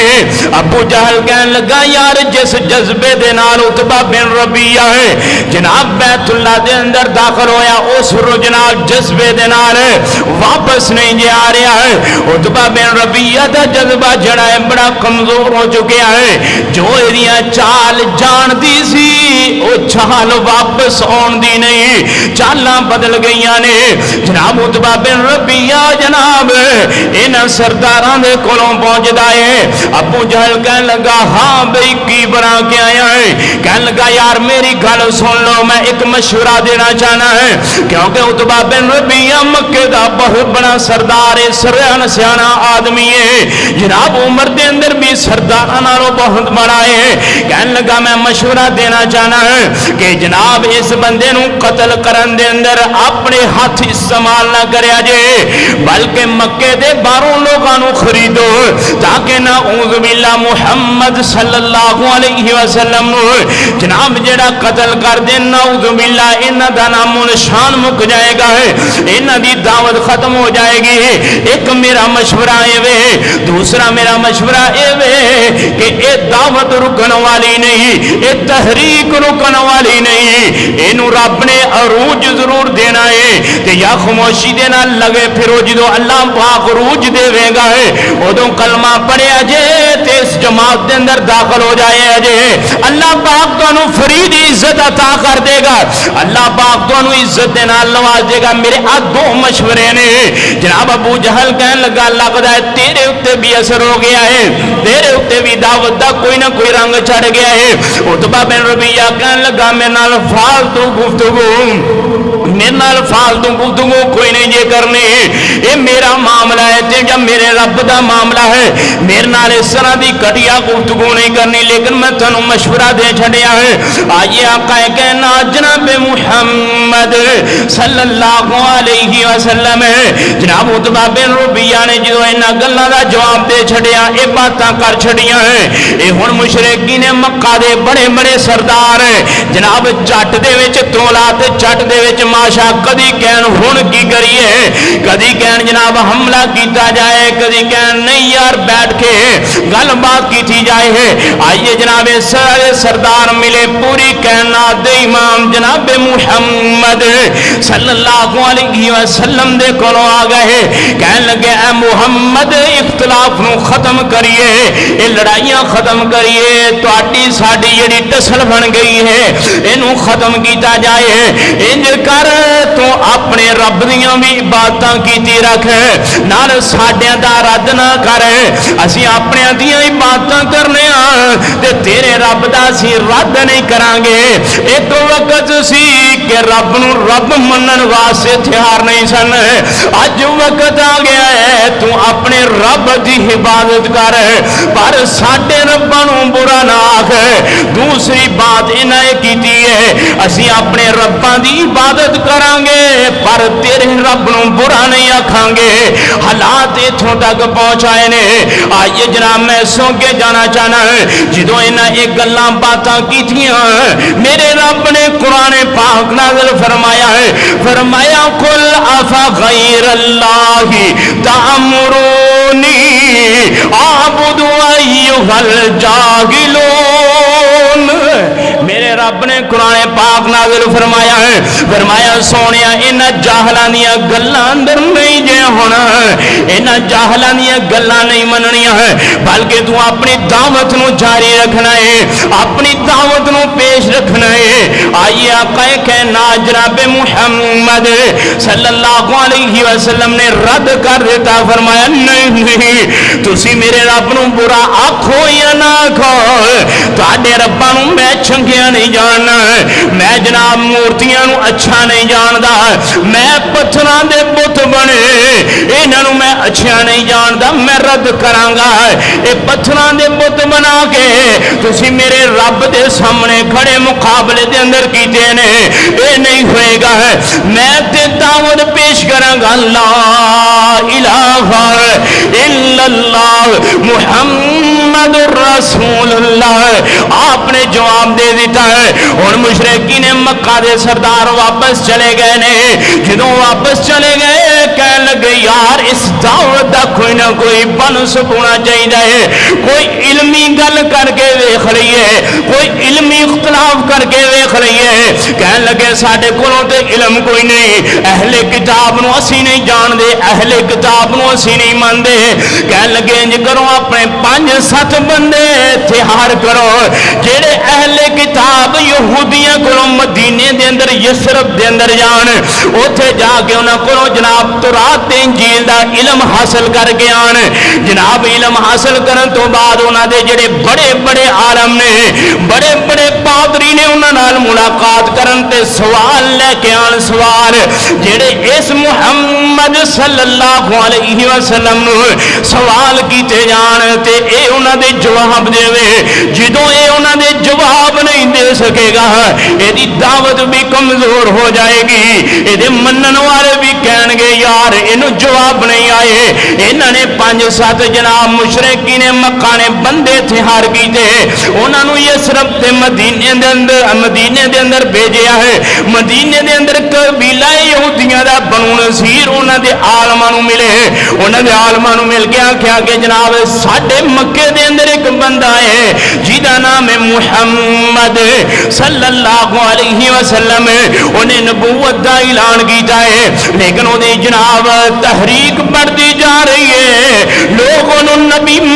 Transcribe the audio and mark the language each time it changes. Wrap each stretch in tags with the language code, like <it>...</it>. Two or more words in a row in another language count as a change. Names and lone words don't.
<pa>ابو جہل کہنے لگا یار جس جذبے دے نال عتبہ بن ربیعہ ہے جناب بیت اللہ دے اندر داخل ہویا اس جناب جذبے دے نال واپس نہیں جے آ رہا ہے۔ عتبہ بن ربیعہ دا جذبہ جڑا ہے بڑا کمزور ہو چکیا ہے، جو ایدیاں چال جان دی سی او چال واپس آن دی نہیں، چالاں بدل گئیاں نے۔ جناب عتبہ بن ربیعہ جناب انہاں سرداراں دے کولوں پہنچدا ہے۔ ابو جہل کہنے لگا ہاں بھئی کی بنا کے آیا ہے؟ کہنے لگا یار میری گل سن لو، میں ایک مشورہ دینا چاہنا ہے، کیونکہ عتبہ بن ربیعہ مکے دا بہت بڑا سردار ہے، سیانا آدمی ہے، جناب عمر دے اندر بھی سرداراں نالوں بہت بڑا ہے۔ کہنے لگا میں مشورہ دینا چاہنا ہے کہ جناب اس بندے نو قتل کرن دے اندر اپنے ہاتھ استعمال نہ کریا جے، بلکہ مکے دے باہروں لوگاں نو خریدو تاکہ</pa> <ar>نعوذ باللہ</ar> <pa>محمد</pa> <ar>صلی اللہ علیہ وسلم</ar> <pa>نو جناب جڑا قتل کر دے</pa> <ar>نعوذ باللہ</ar> <pa>انہاں دا نام و نشان مک جائے گا، انہاں دی دعوت ختم ہو جائے گی۔ ایک میرا مشورہ اے وے، دوسرا میرا مشورہ اے وے کہ اے دعوت رکن والی نہیں، اے تحریک رکن والی نہیں، اینو رب نے عروج ضرور دینا ہے تے یا خاموشی دینا لگے پھر جدو اللہ پاک عروج دے گا ہے ادو کلمہ پڑھیا جے تے اس جماعت دے اندر داخل ہو جائے جے اللہ پاک تانوں فرید عزت عطا کر دے گا اللہ پاک تانوں عزت دے نال نواز دے گا میرے آ دو مشورے نے جناب ابو جہل کہن لگا لگدا ہے تیرے اوتے بھی اثر ہو گیا ہے تیرے اوتے بھی دعوت دا کوئی نہ کوئی رنگ چڑھ گیا ہے عتبہ بن ربیعہ کہن لگا میرے نال فالتو گفتگو کوئی نہیں جے کرنی یہ میرا معاملہ ہے تے جب میرے رب دا معاملہ ہے میرے نال اس طرح دی گھٹیا گفتگو نہیں کرنی لیکن میں تانوں مشورہ دے چھڈیا ہے آئیے آقا کہنا جناب محمد</pa> <ar>صلی اللہ علیہ وسلم</ar> <pa>جناب عتبہ بن ربیعہ نے جو انہاں گلاں دا جواب دے چھڈیا اے باتاں کر چھڈیاں ہیں اے ہن مشرکین مکہ دے بڑے بڑے سردار جناب جٹ دے وچ تولا تے جٹ دے وچ ماشا کدی کہن ہن کی کریے کدی کہن جناب حملہ کیتا جائے کدی کہن نہیں یار بیٹھ کے گل بات کی جائے آئیے جناب سارے سردار ملے پوری کائنات دے امام جناب محمد</pa> <ar>صلی اللہ علیہ</ar> <pa>وسلم دے کولوں آ گئے کہن لگے اے محمد اختلاف نو ختم کریے اے لڑائیاں ختم کریے تہاڈی ساڈی جڑی ٹسل بن گئی ہے اینو ختم کیتا جائے انج کر تو اپنے رب دیاں بھی عبادتاں کیتی رکھ نال ساڈیاں دا رد نہ کر اسی اپنے دیاں عبادتاں کرنے تے تیرے رب دا سی رد نہیں کران گے ایک وقت سی کہ رب نو رب منن واسطے تیار نہیں سن اج وقت آ گیا ہے تو اپنے رب دی عبادت کر پر ساڈے رباں نو برا نہ آکھ دوسری بات انہاں کیتی ہے اسی اپنے رباں دی عبادت کران گے پر تیرے رب نو برا نہیں آکھاں گے حالات اتھوں تک پہنچائے نے آئیے جناب میں سو کے جانا چاہنا ہے جدوں انہاں ایک گلاں باتاں کیتیاں میرے رب نے قرآن پاک نازل فرمایا ہے فرمایا</pa> <ar>قل افغیر اللہ تأمرونی اعبد ایھا</ar> <pa>الجاہلون میرے رب نے قرآن پاک نازل فرمایا ہے فرمایا سونیا انہاں جاہلاں دیاں گلاں اندر نہیں جے ہونا انہاں جاہلاں دیاں گلاں نہیں مننیاں ہے بلکہ تو اپنی دعوت نو جاری رکھنا ہے اپنی دعوت نو پیش رکھنا ہے آئیے آقا کہنا جناب محمد</pa> <ar>صلی اللہ علیہ وسلم</ar> <pa>نے رد کر دیتا فرمایا نہیں تسی میرے رب نو برا آکھو یا نہ آکھو تہاڈے رباں نو میں چنگیا نہیں جاننا میں جناب مورتیاں نو اچھا نہیں جاندا میں پتھراں دے بت بنے انہاں نو میں اچھا نہیں جاندا میں رد کراں گا اے پتھراں دے بت بنا کے تسی میرے رب دے سامنے کھڑے مقابلے دے اندر کیتے نے اے نہیں ہوئے گا میں تے دعوت پیش کراں گا لا</pa> <ar>الہ الا اللہ محمد رسول اللہ</ar> <pa>آپ نے جواب دے دیتا ہے اور مشرکین مکہ دے سردار واپس چلے گئے نے جدوں واپس چلے گئے کہنے لگے یار اس دعوت دا کوئی نہ کوئی بنس ہونا چاہیے کوئی علمی گل کر کے ویکھ لئیے کوئی علمی اختلاف کر کے ویکھ لئیے کہنے لگے ساڈے کولوں تے علم کوئی نہیں اہل کتاب نو اسی نہیں جان دے اہل کتاب نو اسی نہیں ماندے کہنے لگے انج کرو اپنے 5-7 بندے تیار کرو جڑے اہل کتاب یہودیاں کولوں مدینے دے اندر یثرب دے اندر جان اوتھے جا کے انہاں کولوں جناب تورات تے انجیل دا علم حاصل کر کے آن جناب علم حاصل کرن تو بعد انہاں دے جڑے بڑے بڑے عالم نے بڑے بڑے پادری نے انہاں نال ملاقات کرن تے سوال لے کے آن سوال جڑے اس محمد</pa> <ar>صلی اللہ علیہ وسلم</ar> <pa>نو سوال کیتے جان تے اے انہاں دے جواب دے جدوں اے انہاں دے جواب نہیں دے سکے گا اے دی دعوت بھی کمزور ہو جائے گی اے دے منن والے بھی کہن گے یار اینو جواب نہیں آئے انہاں نے 5-7 جناب مشرکین مکہ نے بندے تیار کیتے انہاں نو یثرب تے مدینے دے اندر بھیجیا ہے مدینے دے اندر قبیلہ یہودیاں دا بنو نذیر انہاں دے عالماں نو ملے انہاں دے عالماں نو مل کے آکھیا کہ جناب ساڈے مکے دے اندر ایک بندہ ہے جیدا نام ہے محمد</pa> <ar>صلی اللہ علیہ وسلم</ar> <pa>انہیں نبوت دا اعلان کیتا ہے لیکن وہ دی جناب تحریک بڑھتی جا رہی ہے لوگ انہوں نبی من</pa>